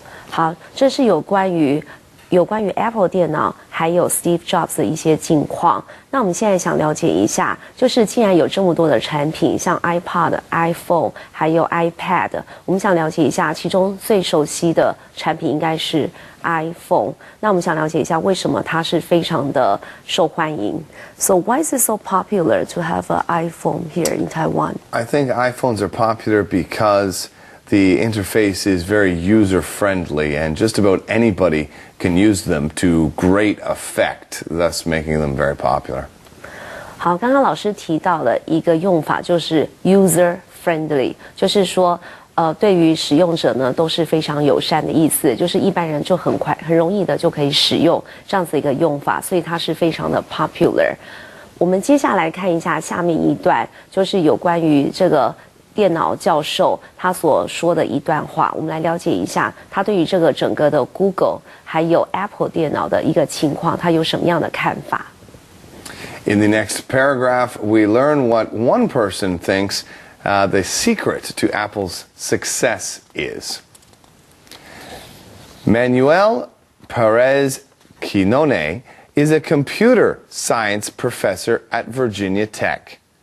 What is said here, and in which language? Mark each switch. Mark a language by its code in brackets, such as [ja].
[zh] 好，这是有关于 Apple 电脑还有 Steve Jobs 的一些近况。那我们现在想了解一下，就是既然有这么多的产品，像 iPod、iPhone 还有 iPad， 我们想了解一下，其中最熟悉的产品应该是 iPhone。那我们想了解一下，为什么它是非常的受欢迎 [en] ？So why is it so popular to have an iPhone here in Taiwan? I think iPhones are popular because the interface is very user-friendly, and just about anybody can use them to great effect, thus making them very popular. [zh] 好，刚刚老师提到了一个用法，就是 user-friendly， 就是说，对于使用者呢都是非常友善的意思，就是一般人就很容易的就可以使用这样子一个用法，所以它是非常的 popular。我们接下来看一下下面一段，就是有关于这个电脑教授他所说的一段话，我们来了解一下他对于这个整个的 Google 还有 Apple 电脑的一个情况，他有什么样的看法。 [en] In the next paragraph, we learn what one person thinks the secret to Apple's success is. Manuel Perez Quinone is a computer science professor at Virginia Tech.